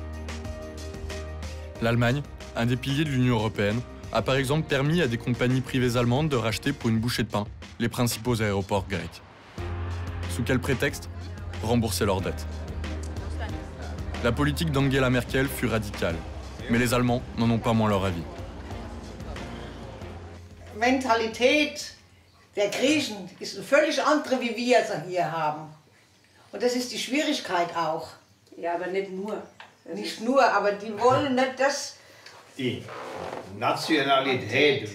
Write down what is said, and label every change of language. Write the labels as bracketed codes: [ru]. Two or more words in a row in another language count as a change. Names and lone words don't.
[fr] L'Allemagne, un des piliers de l'Union européenne, a par exemple permis à des compagnies privées allemandes de racheter pour une bouchée de pain les principaux aéroports grecs. Sous quel prétexte? Rembourser leurs dettes. La politique d'Angela Merkel fut radicale, mais les Allemands n'en ont pas moins leur avis. [de] Mentalität der Griechen ist eine völlig andere, wie wir sie hier haben. Und das ist die Schwierigkeit auch. Ja, aber nicht nur. Nicht nur, aber die wollen nicht das. Die Nationalität.